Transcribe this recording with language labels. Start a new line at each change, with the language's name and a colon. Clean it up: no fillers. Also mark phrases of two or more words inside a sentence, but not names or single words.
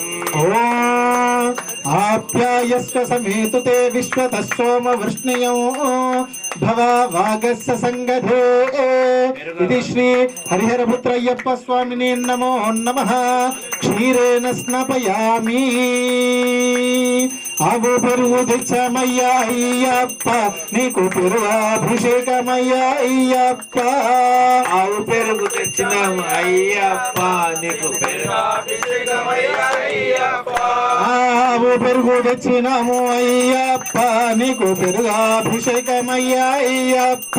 Sanskrit: ओम आप्यायस्व समेतु ते विश्वतः सोम वृष्णियो भवा वागस्य संगधे। इति श्री हरिहरपुत्रय्यप्प स्वामिने नमो नमः। क्षीरेण स्नापयामि
Telugu: ఆగో పెరుగు తెచ్చామయ్యా అయ్యప్ప నీకు పెరుగాభిషేకమయ్యా అయ్యప్ప। ఆవు పెరుగు తెచ్చినాము అయ్యప్ప నీకు పెరుగాభిషేకమయ్యా అయ్యప్ప। ఆవు పెరుగు తెచ్చినాము అయ్యప్ప నీకు పెరుగాభిషేకమయ్యా అయ్యప్ప।